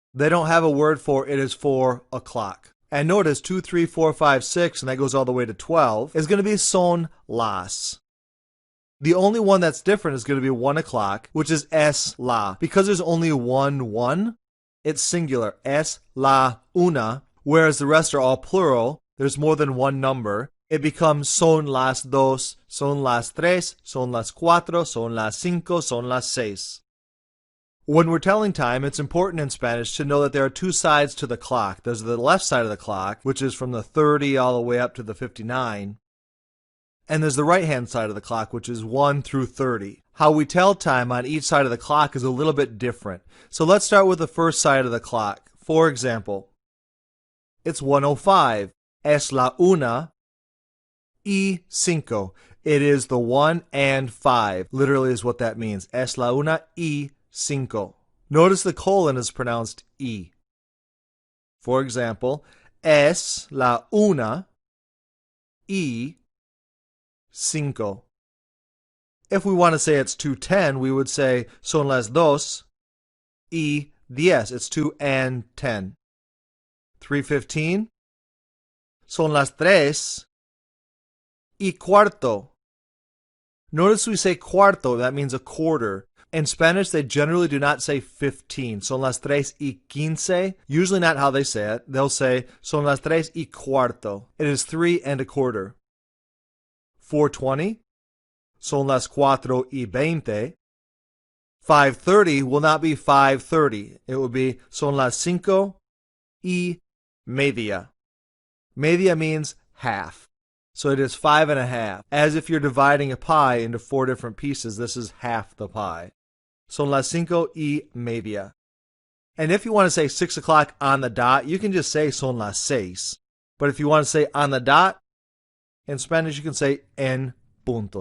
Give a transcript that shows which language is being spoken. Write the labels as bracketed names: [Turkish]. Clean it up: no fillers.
[English] They don't have a word for it is 4 o'clock. And notice 2, 3, 4, 5, 6, and that goes all the way to 12, is going to be son las. The only one that's different is going to be 1 o'clock, which is es la. Because there's only one, it's singular, es la una, whereas the rest are all plural. There's more than one number. It becomes [Spanish] son las dos, son las tres, son las cuatro, son las cinco, son las seis. [English] When we're telling time, it's important in Spanish to know that there are two sides to the clock. There's the left side of the clock, which is from the 30 all the way up to the 59. And there's the right-hand side of the clock, which is 1 through 30. How we tell time on each side of the clock is a little bit different. So let's start with the first side of the clock. For example, it's 1:05. [Spanish] Es la una y cinco. [English] It is the 1 and 5. Literally is what that means. Es la una y cinco. Notice the colon is pronounced y. [Spanish] For example, es la una y cinco. [English] If we want to say it's 2:10, we would say son las dos y diez. It's 2 and 10. 3:15. [Spanish] Son las tres y cuarto. [English] Notice we say cuarto, that means a quarter. In Spanish, they generally do not say 15. Son las tres y quince. Usually not how they say it. [Spanish] They'll say son las tres y cuarto. [English] It is 3 and a quarter. 4:20. [Spanish] Son las cuatro y veinte. 5:30 will not be 5:30. It will be son las cinco y media. [English] Media means half. So it is 5.5. As if you're dividing a pie into 4 different pieces, this is half the pie. Son las cinco y media. And if you want to say 6 o'clock on the dot, you can just say son las seis. But if you want to say on the dot, in Spanish you can say en punto.